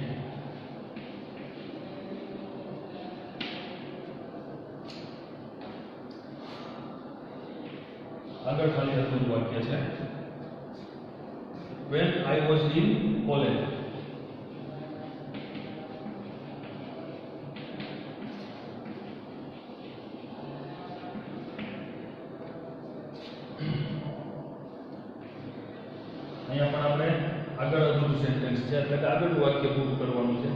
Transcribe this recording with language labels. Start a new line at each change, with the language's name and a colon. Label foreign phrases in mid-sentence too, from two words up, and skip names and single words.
Gujarati: આગળ ખાલી હતું વાક્ય છે
English: when I was in college.
Gujarati: અહીંયા પણ આપણે આગળ અધૂરું સેન્ટેન્સ છે એટલે કે આગળનું વાક્ય પૂરું કરવાનું છે.